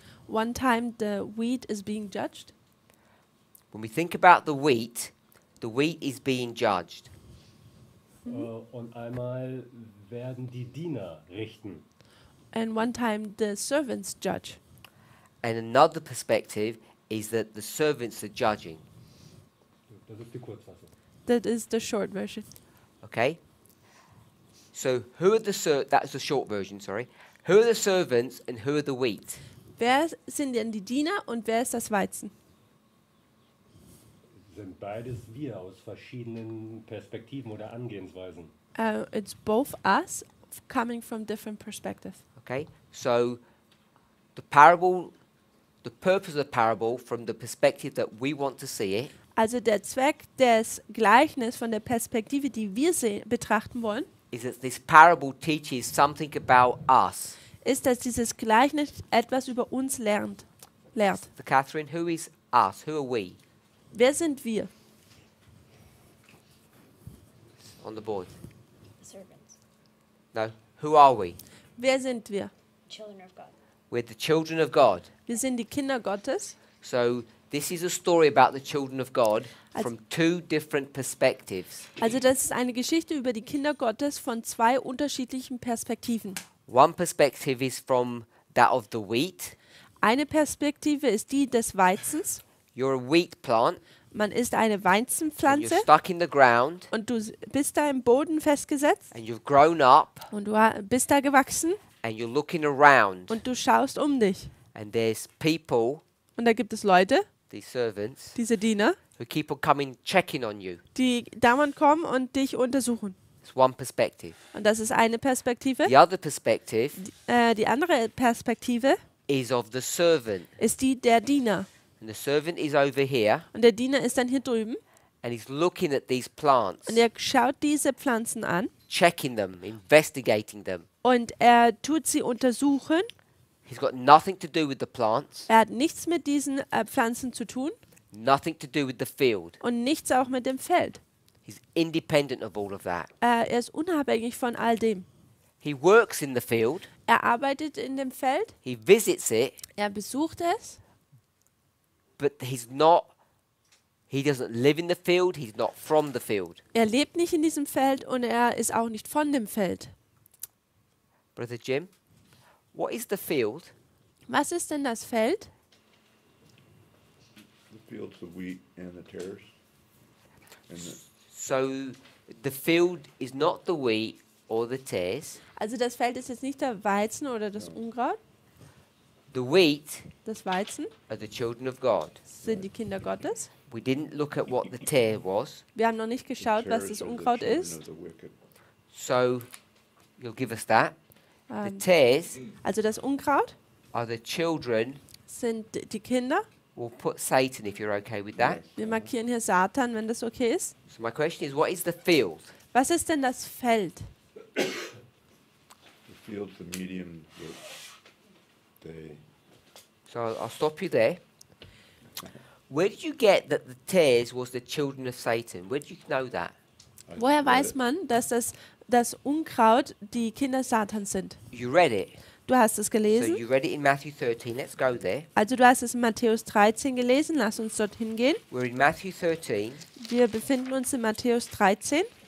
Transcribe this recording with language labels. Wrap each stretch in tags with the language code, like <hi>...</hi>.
<en>One time the wheat is being judged. When we think about the wheat is being judged.</en> <de>Und einmal werden die Diener richten.</de> <en>And one time the servants judge. And another perspective is that the servants are judging.</en> <de>Das ist die Kurzfassung.</de> <en>That is the short version. Okay? So who are that's the short version, sorry. Who are the servants and who are the wheat?</en> <de>Wer sind denn die Diener und wer ist das Weizen? Sind beides wir aus verschiedenen Perspektiven oder Angehensweisen.</de> <en>It's both us coming from different perspectives. Okay? So the purpose of the parable from the perspective that we want to see it</en> <de>Also der Zweck des Gleichnisses von der Perspektive, die wir betrachten wollen,</de> <en>is that this parable teaches something about us.</en> <de>ist, dass dieses Gleichnis etwas über uns lehrt.</de> <en>So Catherine, who is us? Who are we?</en> <de>Wer sind wir?</de> <en>On the board. Servants, No. Who are we?</en> <de>Wer sind wir?</de> <en>children of God. We're the children of God.</en> <de>Wir sind die Kinder Gottes.</de> <en>So this is a story about the children of God</en> <de>Als-</de> <en>from 2 different perspectives.</en> <de>Also das ist eine Geschichte über die Kinder Gottes von 2 unterschiedlichen Perspektiven.</de> <en>One perspective is from that of the wheat.</en> <de>Eine Perspektive ist die des Weizens.</de> <en>You're a wheat plant</en> <de>Man ist eine</de> <en>and</en> <de>Weizenpflanze</de> <en>you're stuck in the ground</en> <de>und du bist da im Boden festgesetzt</de> <en>and you've grown up</en> <de>und du bist da gewachsen</de> <en>and you're looking around</en> <de>und du schaust um dich.</de> <en>and there's people,</en> <de>Und da gibt es Leute,</de> <en>these servants,</en> <de>diese Diener,</de> <en>who keep on coming checking on you.</en> <de>die dauernd kommen und dich untersuchen.</de> <en>It's one perspective.</en> <de>Und das ist eine Perspektive.</de> <en>The other perspective</en> <de>Die andere Perspektive</de> <en>is of the servant.</en> <de>ist die der Diener.</de> <en>And the servant is over here</en> <de>Und der Diener ist dann hier drüben</de> <en>and he's looking at these plants,</en> <de>und er schaut diese Pflanzen an</de> <en>checking them, investigating them.</en> <de>und er tut sie untersuchen.</de> <en>He's got nothing to do with the plants,</en> <de>Er hat nichts mit diesen Pflanzen zu tun</de> <en>nothing to do with the field.</en> <de>und nichts auch mit dem Feld.</de> <en>He's independent of all of that.</en> <de>Er ist unabhängig von all dem.</de> <en>He works in the field,</en> <de>Er arbeitet in dem Feld,</de> <en>he visits it,</en> <de>er besucht es,</de> <en>but he doesn't live in the field, he's not from the field.</en> <de>er lebt nicht in diesem Feld und er ist auch nicht von dem Feld.</de> <en>Brother Jim, what is the field?</en> <de>Was ist denn das Feld?</de> <en>The fields of wheat and the tares. And the, So the field is not the wheat or the tares.</en> <de>Also das Feld ist jetzt nicht der Weizen oder das Unkraut.</de> <en>The wheat</en> <de>Das Weizen</de> <en>are the children of God.</en> <de>sind die Kinder Gottes.</de> <en>We didn't look at what the tare was,</en> <de>Wir haben noch nicht geschaut, was</de> <en>tares</en> <de>das</de> <en>are the</en> <de>Unkraut</de> <en>children</en> <de>ist.</de> <en>of the wicked. so you'll give us that. The Ähm, tares</en> <de>Also das Unkraut</de> <en>are the children</en> <de>sind die Kinder</de> <en>We'll put Satan if you're okay with that. Yes.</en> <de>Wir markieren hier Satan, wenn das okay ist.</de> <en>So my question is, what is the field?</en> <de>Was ist denn das Feld?</de> <en>The field's the medium that they, So I'll stop you there. Where did you get that the tares was the children of Satan? Where did you know that?</en> <de>Woher</de> <en>read</en> <de>weiß</de> <en>it.</en> <de>man, dass das Unkraut die Kinder Satans sind?</de> <en>You read it.</en> <de>Du hast es</de> <en>So</en> <de>gelesen.</de> <en>you read it in Matthew 13. Let's go there.</en> <de>Also du hast es in Matthäus 13 gelesen. Lass uns dorthin gehen.</de> <en>We're in Matthew 13</en> <de>Wir befinden uns in Matthäus 13</de>